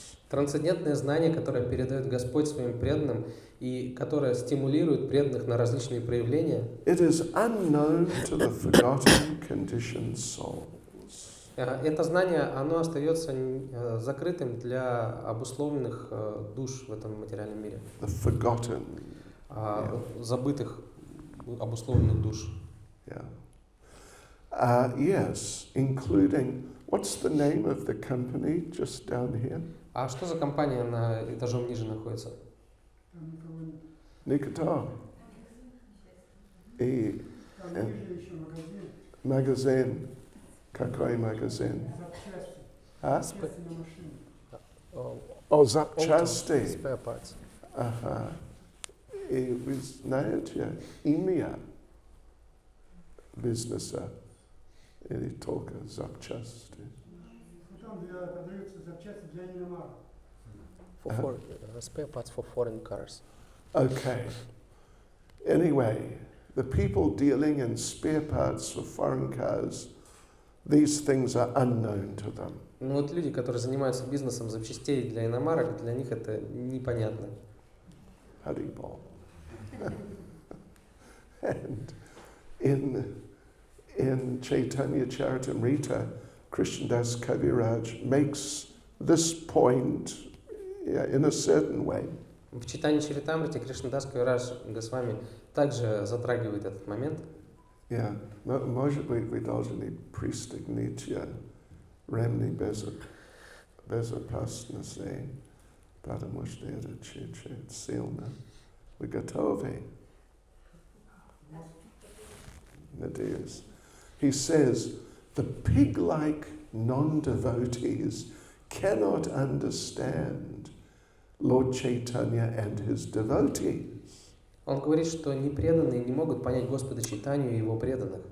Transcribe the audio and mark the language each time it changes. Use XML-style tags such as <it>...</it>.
<ru>Трансцендентное знание, которое передает Господь своим преданным и которое стимулирует преданных на различные проявления.</ru> <en>It is unknown to the forgotten conditioned souls.</en> <ru>Это знание, оно остается закрытым для обусловленных душ в этом материальном мире.</ru> <en>The forgotten.</en> <ru>Забытых обусловленных душ.</ru> <en>Yeah. Yes, including, what's the name of the company just down here?</en> <ru>А что за компания на этажом ниже находится? Никто. И Там ниже еще магазин. магазин. Какой магазин? Запчасти. А? Запчасти на машину. О, запчасти.</ru> <en>Spare parts.</en> <ru>Ага. И вы знаете имя бизнеса или только запчасти? Ну, там продаются запчасти для иномарок.</ru> <en>Spare parts for foreign cars. Okay. Anyway, the people dealing in spare parts for foreign cars, these things are unknown to them.</en> <ru>Ну вот люди, которые занимаются бизнесом запчастей для иномарок, для них это непонятно. Haribol.</ru> <en>And in Chaitanya Charitamrita, Krishnadas Kaviraj makes this point in a certain way.</en> <ru>В читании Чаритамрити Кришнадас Кавирадж Госвами также затрагивает этот момент. Yeah, может быть, вы должны пристегнуть ремни безопасности, потому что это чуть-чуть сильно. Вы готовы? Nadez.</ru> <en>He says, the pig-like non-devotees cannot understand Lord Chaitanya and his devotees.</en> <ru>Он говорит, что непреданные не могут понять Господа Чайтанью и его преданных.</ru>